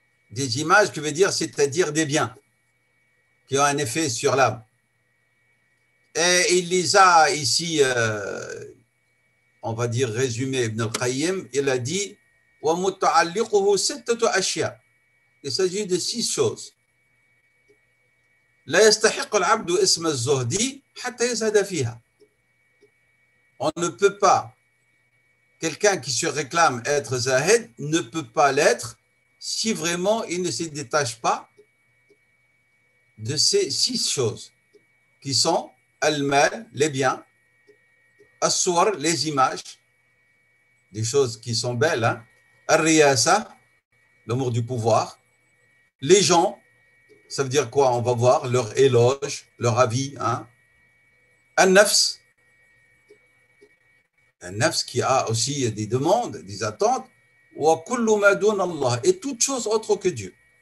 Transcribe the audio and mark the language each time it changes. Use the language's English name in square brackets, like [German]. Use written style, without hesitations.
[French] Des images, qui veut dire, c'est-à-dire des biens qui ont un effet sur l'âme. Et il les a ici, on va dire résumé, Ibn al-Qayyim, il a dit [Arabic] وَمُتَعَلِّقُهُ سِتَّةُ أَشْيَاء. [French] Il s'agit de 6 choses. [Arabic] لا يستحق العبد اسم الزهد حتى يزهد فيها. [French] On ne peut pas, quelqu'un qui se réclame être zahid ne peut pas l'être si vraiment il ne se détache pas de ces 6 choses. qui sont al-mal, les biens, as-suwar, les images, des choses qui sont belles, hein, al-riyasa, l'amour du pouvoir, les gens, ça veut dire quoi? On va voir leur éloge, leur avis, hein, al-nafs, un nafs qui a aussi des demandes, des attentes, [Arabic] wa kullu ma dun Allah, [French] et toute chose autre que Dieu.